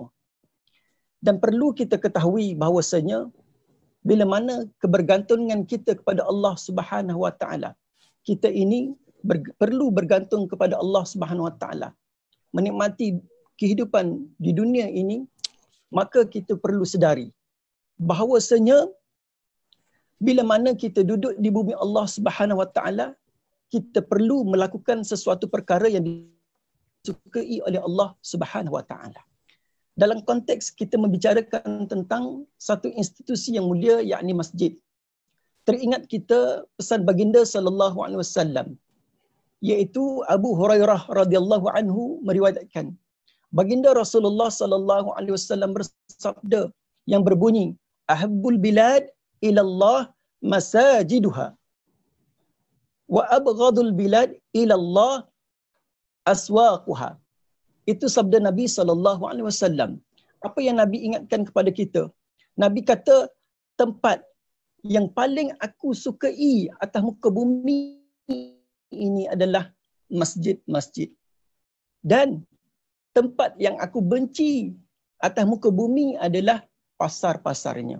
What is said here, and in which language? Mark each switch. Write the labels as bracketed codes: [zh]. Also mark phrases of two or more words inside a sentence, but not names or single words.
[ms] Dan perlu kita ketahui bahawasanya bila mana kebergantungan kita kepada Allah [ar] سبحانه وتعالى, [ms] kita ini perlu bergantung kepada Allah [ar] سبحانه وتعالى. [ms] Menikmati kehidupan di dunia ini, maka kita perlu sedari bahawasanya bila mana kita duduk di bumi Allah [ar] سبحانه وتعالى, [ms] kita perlu melakukan sesuatu perkara yang disukai oleh Allah [ar] سبحانه وتعالى. [ms] Dalam konteks kita membicarakan tentang satu institusi yang mulia, yakni masjid. Teringat kita pesan baginda [ar] صلى الله عليه وسلم, [ms] iaitu Abu Hurairah [ar] رضي الله عنه [ms] meriwayatkan, baginda Rasulullah [ar] صلى الله عليه وسلم [ms] bersabda yang berbunyi, [ar] أحب البلاد إلى الله مساجدها وأبغض البلاد إلى الله أسواقها. [ms] Itu sabda Nabi [ar] صلى الله عليه وسلم. [ms] Apa yang Nabi ingatkan kepada kita? Nabi kata tempat yang paling aku sukai atas muka bumi ini adalah masjid-masjid. Dan tempat yang aku benci atas muka bumi adalah pasar-pasarnya.